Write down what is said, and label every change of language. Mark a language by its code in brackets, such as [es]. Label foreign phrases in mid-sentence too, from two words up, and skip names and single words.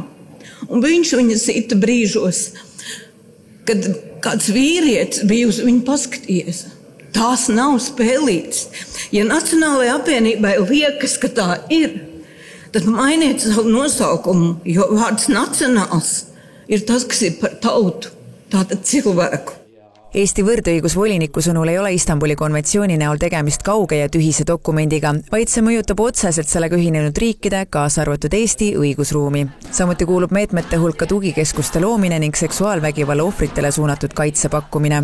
[lv] Un viņš viņu sita brīžos, kad kāds vīrietis bija uz viņu paskatījies. Tās nav spēlītas. Ja Nacionālajai apvienībai liekas, ka tā ir, tad mainiet savu nosaukumu, jo vārds nacionāls ir tas, kas ir par tautu, tātad cilvēku. [et] Eesti võrdõigusvoliniku sõnul ei ole Istanbuli konventsiooni näol tegemist kauge ja tühise dokumendiga, vaid see mõjutab otseselt sellega ühinenud riikide, kaasa arvatud Eesti õigusruumi. Samuti kuulub meetmete hulka tugikeskuste loomine ning seksuaalvägivalla ohvritele suunatud kaitse pakkumine.